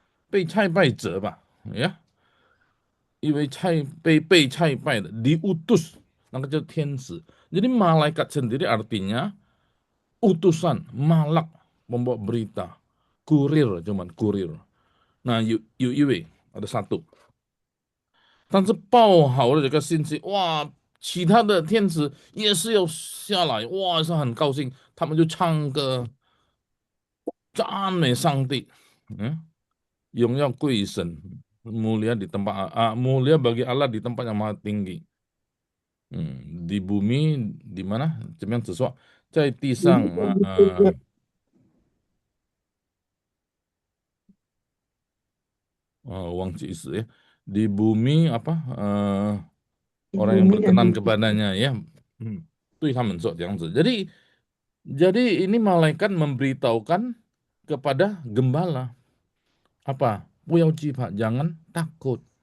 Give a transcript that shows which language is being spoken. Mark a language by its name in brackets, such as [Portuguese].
[Chinese] 天使的意思是什么？是一个被差派者吧，呀，被差派的 diutus, nah itu 天使. [Indonesian] Jadi malaikat sendiri artinya utusan, malak, membawa berita, kurir, cuman kurir. [Chinese] Nah, ada satu. 但是报好的这个信息，哇，其他的天使也是要下来，哇，是很高兴，他们就唱歌，赞美上帝，荣耀归神, [Indonesian] mulia bagi Allah di tempat yang maha tinggi. Di bumi di mana? [Chinese] 怎么样子说？在地上忘记意思ya. [Indonesian] Di bumi apa? Orang yang Bumi dan berkenan bumi. kepadanya ya. [Chinese] 对他们说这样子. [Indonesian] Jadi ini malaikat memberitahukan kepada gembala apa? [Chinese] 不要惧怕, [Indonesian] jangan takut.